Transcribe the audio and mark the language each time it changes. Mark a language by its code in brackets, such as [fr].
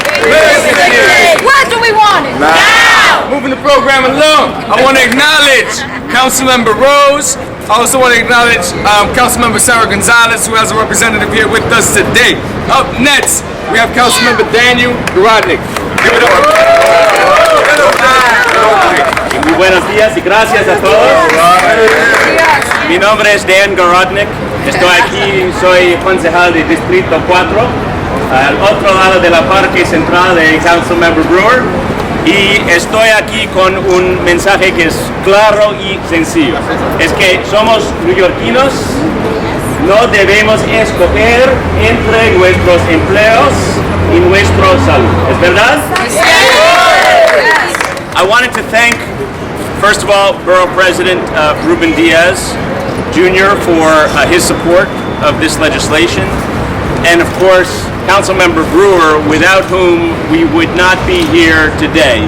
[en] Where do we want it? Now! Moving the program along, I want to acknowledge Councilmember Rose. I also want to acknowledge Councilmember Sarah Gonzalez, who has a representative here with us today. Up next, we have Councilmember Daniel Garodnick. Give it up. [es] Muy buenos días y gracias a todos. Mi nombre es Dan Garodnick. Estoy aquí, soy concejal de Distrito 4, al otro lado de la Parque Central de Councilmember Brewer. Y estoy aquí con un mensaje que es claro y sencillo. Es que somos neoyorquinos, no debemos escoger entre nuestros empleos y nuestra salud. ¿Es verdad? [en] I wanted to thank, first of all, Borough President Ruben Diaz Jr. for his support of this legislation. And of course, Councilmember Brewer, without whom we would not be here today.